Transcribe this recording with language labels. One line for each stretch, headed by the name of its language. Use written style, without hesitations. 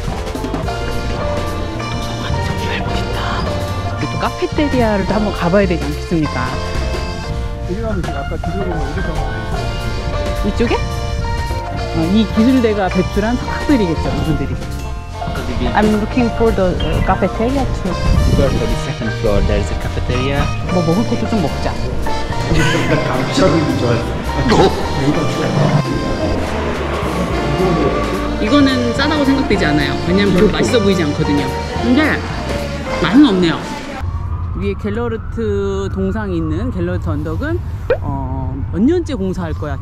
Korean: 도서관이 정말 멋있다. 우리 또 카페테리아를 또 한번 가봐야 되지 않겠습니까? 여기 가면 지금 아까 뒤져보면 이렇게 가면 이쪽에? 이 기술대가 배출한 석학들이겠죠, 이분들이.
English: I'm looking for the cafeteria too. For the second floor, there is a cafeteria.
Korean: 뭐 먹을 것도 좀 먹자. 감시하고 있는 줄 알았어. 이거는 싸다고 생각되지 않아요. 왜냐면 별로 맛있어 보이지 않거든요. 근데 맛은 없네요. 위에 갤러르트 동상이 있는 갤러르트 언덕은 몇 년째 공사할 거야.